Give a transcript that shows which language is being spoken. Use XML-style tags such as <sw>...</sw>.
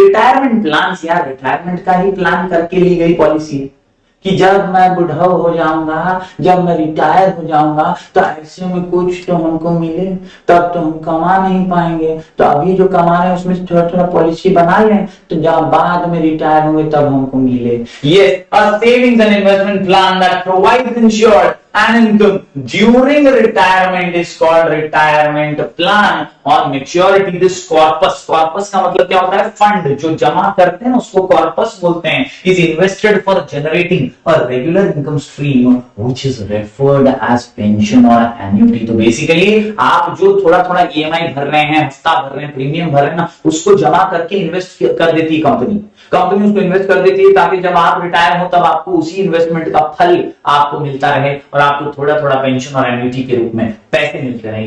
<hi>Retirement plan यार retirement का ही plan करके ली गई पॉलिसी कि जब मैं बुढ़ा हो जाऊंगा, जब मैं रिटायर हो जाऊंगा तो ऐसे में कुछ तो हमको मिले, तब तो हम कमा नहीं पाएंगे, तो अभी जो कमा रहे हैं उसमें से थोड़ा थोड़ा पॉलिसी बना लें तो जब बाद में रिटायर होंगे तब हमको मिले।</hi> <en>Yes, a savings and investment plan that provides insured an income during retirement is called retirement plan।</en> <hi>और</hi> <en>maturity this corpus</en> <hi>का मतलब क्या होता है? फंड जो जमा करते हैं उसको कॉर्पस बोलते हैं।</hi> <en>is invested for generating a regular income stream which is referred as pension or annuity।</en> <hi>तो बेसिकली आप जो थोड़ा थोड़ा EMI भर रहे हैं, हफ्ता भर रहे हैं, प्रीमियम भर रहे हैं ना, उसको जमा करके इन्वेस्ट कर देती है कंपनी उसको इन्वेस्ट कर देती है ताकि जब आप रिटायर हो तब आपको उसी इन्वेस्टमेंट का फल आपको मिलता रहे और आपको थोड़ा थोड़ा पेंशन और एन्युटी के रूप में पैसे मिलते रहे।</hi>